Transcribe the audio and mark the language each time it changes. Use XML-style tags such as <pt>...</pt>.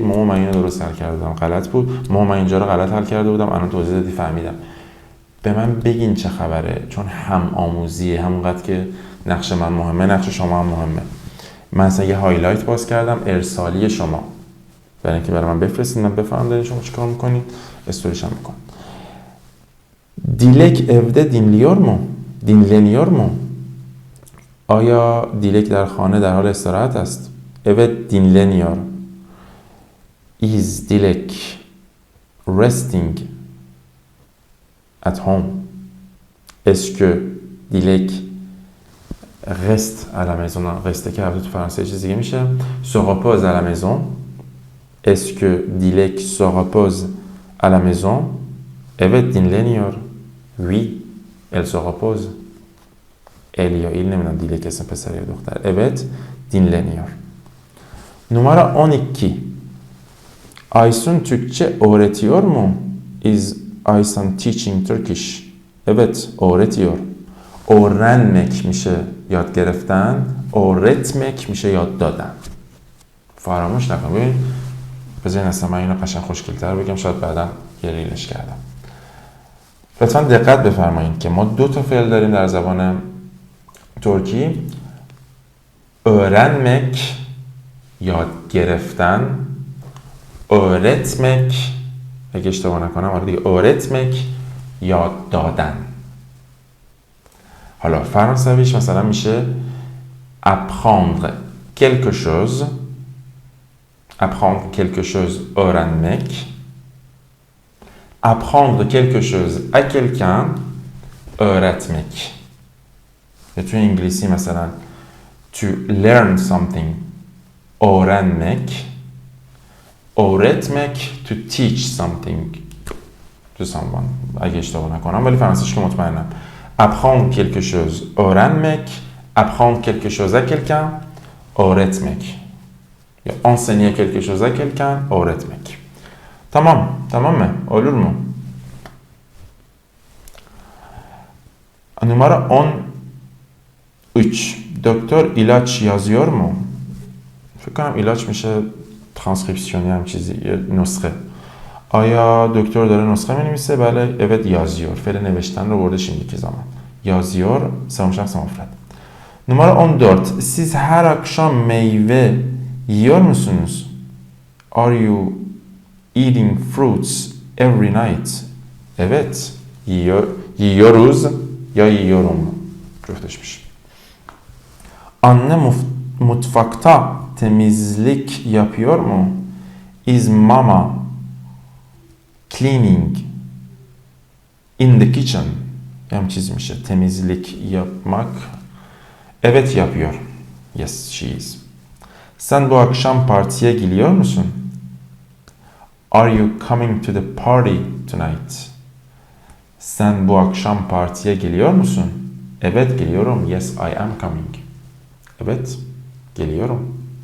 <fa>مامان من اینو درست حل کرده بودم، غلط بود. مامان من اینجا رو غلط حل کرده بودم، الان توضیح دادی فهمیدم. به من بگین چه خبره، چون هم آموزیه. همونقدر که نقش من مهمه، نقش شما هم مهمه. من اصلا یه هایلایت باز کردم، ارسالی شما، برای اینکه برای من بفرستید من بفهمم دارین شما چیکار میکنید، استوریش هم میکنم.</fa> <tr>دیلک evde dinliyor mu? dinleniyor mu?</tr> <fa>آیا دیلک در خانه در حال استراحت است؟</fa> <tr>Evet dinleniyor.</tr> <en>Is Dilek resting at home?</en> <fr>Est-ce que Dilek reste à la maison?</fr> <fa>reste که البته تو فرانسه چیز دیگه میشه.</fa> <fr>se repose à la maison. Est-ce que Dilek se repose à la maison?</fr> <tr>Evet dinleniyor.</tr> <fr>Oui, elle se repose.</fr> <tr>El ya il nemiyorum Dilek</tr> <fa>اسم پسر یا دختر.</fa> <tr>Evet dinleniyor. Numara 12. Aysun Türkçe öğretiyor mu?</tr> <en>Is Aysun teaching Turkish?</en> <tr>Evet, öğretiyor.</tr> <fa>öğrenmek میشه یاد گرفتن، öğretmek میشه یاد دادن. فراموش نکن. ببین بذارین اصلا من اینو قشنگ خوشگل‌تر بگم، شاید بعدا یه ریلش کردم. لطفا دقت بفرمایید که ما دو تا فعل داریم در زبان ترکی. öğrenmek یاد گرفتن، öğretmek اگه اشتباه نکنم آره دیگه، öğretmek یاد دادن. حالا فرانسویش مثلا میشه</fa> <fr>apprendre quelque chose. apprendre quelque chose öğrenmek. apprendre quelque chose à quelqu'un öğretmek.</fr> <en>Ya</en> <fa>توی انگلیسی مثلا</fa> <en>to learn something öğrenmek.</en> <fa>öğretmek</fa> <en>to teach something to someone</en> <fa>اگه اشتباه نکنم، ولی فرانسیش که مطمئنم.</fa> <fr>apprendre quelque chose öğrenmek. apprendre quelque chose à quelqu'un öğretmek. Ya enseigner quelque chose à quelqu'un öğretmek.</fr> <tr>Tamam mı? Olur mu? Numara 13. Doktor ilaç yazıyor mu?</tr> <fa>فکر کنم ilaç میشه ترانسکریپسیونی هم چیزی، نسخه. آیا دکتر داره نسخه می‌نویسه؟ بله.</fa> <tr>evet yazıyor.</tr> <fa>فعل نوشتن رو برده şimdiki zaman. yazıyor سوم شخص مفرد.</fa> <tr>Numara 14. Siz her akşam meyve yiyor musunuz?</tr> <en>Are you eating fruits every night?</en> <tr>Evet. Yiyoruz ya yiyorum. Cüftleşmiş. Anne mutfakta temizlik yapıyor mu?</tr> <en>Is mama cleaning in the kitchen?</en> <tr>Hem çizmiş. Temizlik yapmak. Evet yapıyor.</tr> <en>Yes, she is.</en> <tr>Sen bu akşam partiye gidiyor musun?</tr> <en>Are you coming to the party tonight?</en> <tr>Sen bu akşam partiye geliyor musun? Evet geliyorum.</tr> <en>Yes, I am coming.</en> <tr>Evet, geliyorum.</tr>